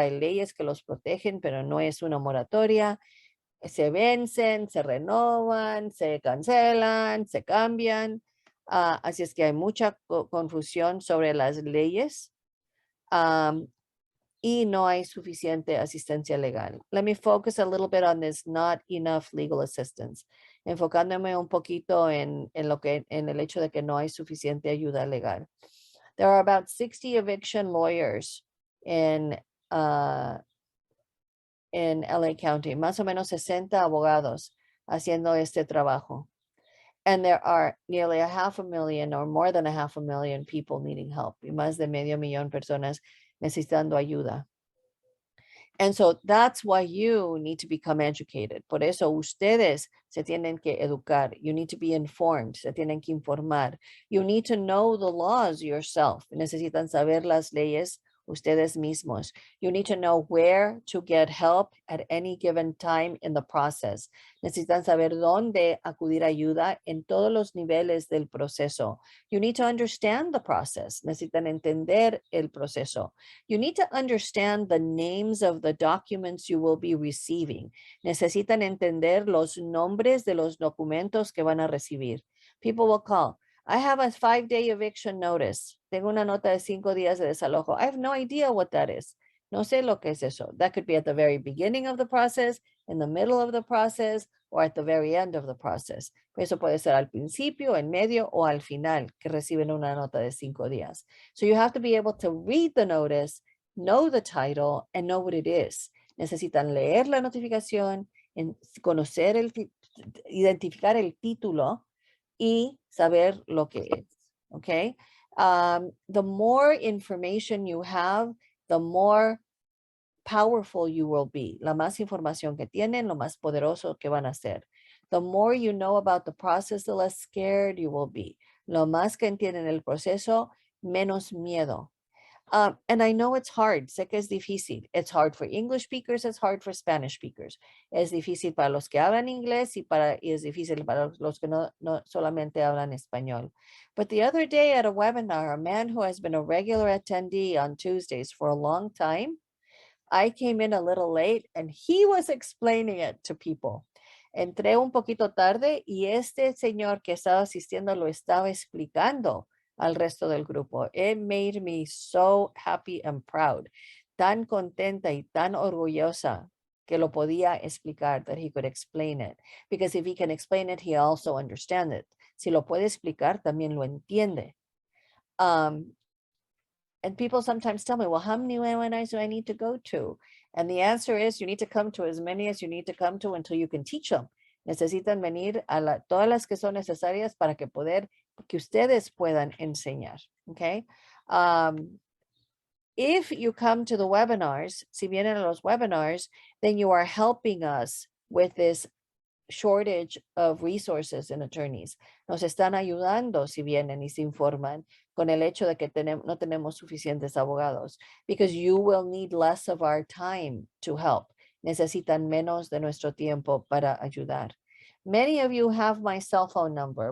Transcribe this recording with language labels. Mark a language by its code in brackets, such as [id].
[es] Hay leyes que los protegen, pero no es una moratoria. Se vencen, se renovan, se cancelan, se cambian. Así es que hay mucha confusión sobre las leyes y no hay suficiente asistencia legal. [en] Let me focus a little bit on this not enough legal assistance. [es] Enfocándome un poquito en el hecho de que no hay suficiente ayuda legal. [en] There are about 60 eviction lawyers in LA County, [es] más o menos 60 abogados haciendo este trabajo. [en] And there are nearly 500,000 or more than 500,000 people needing help. [es] Y más de medio millón personas necesitando ayuda. [en] And so that's why you need to become educated. [es] Por eso ustedes se tienen que educar. [en] You need to be informed. [es] Se tienen que informar. [en] You need to know the laws yourself. [es] Necesitan saber las leyes ustedes mismos. [en] You need to know where to get help at any given time in the process. [es] Necesitan saber dónde acudir ayuda en todos los niveles del proceso. [en] You need to understand the process. [es] Necesitan entender el proceso. [en] You need to understand the names of the documents you will be receiving. [es] Necesitan entender los nombres de los documentos que van a recibir. [en] People will call. I have a 5-day eviction notice. [es] Tengo una nota de 5 días de desalojo. [en] I have no idea what that is. [es] No sé lo que es eso. [en] That could be at the very beginning of the process, in the middle of the process, or at the very end of the process. [es] Eso puede ser al principio, en medio, o al final, que reciben una nota de 5 días. [en] So you have to be able to read the notice, know the title, and know what it is. [es] Necesitan leer la notificación, conocer identificar el título, y saber lo que es, okay? [en] The more information you have, the more powerful you will be. [es] La más información que tienen, lo más poderoso que van a ser. [en] The more you know about the process, the less scared you will be. [es] Lo más que entienden el proceso, menos miedo. [en] And I know it's hard. [es] Sé que es difícil. [en] It's hard for English speakers. It's hard for Spanish speakers. [es] Es difícil para los que hablan inglés y es difícil para los que no solamente hablan español. [en] But the other day at a webinar, a man who has been a regular attendee on Tuesdays for a long time, I came in a little late and he was explaining it to people. [es] Entré un poquito tarde y este señor que estaba asistiendo lo estaba explicando al resto del grupo. [en] It made me so happy and proud. [es] Tan contenta y tan orgullosa que lo podía explicar, [en] that he could explain it. Because if he can explain it, he also understands it. [es] Si lo puede explicar, también lo entiende. [en] And people sometimes tell me, well, how many webinars do I need to go to? And the answer is you need to come to as many as you need to come to until you can teach them. [es] Necesitan venir a todas las que son necesarias para que ustedes puedan enseñar. [en] Okay. If you come to the webinars, [es] si vienen a los webinars, [en] then you are helping us with this shortage of resources and attorneys. [es] Nos están ayudando si vienen y se informan con el hecho de que no tenemos suficientes abogados, [en] because you will need less of our time to help. [es] Necesitan menos de nuestro tiempo para ayudar. [en] Many of you have my cell phone number.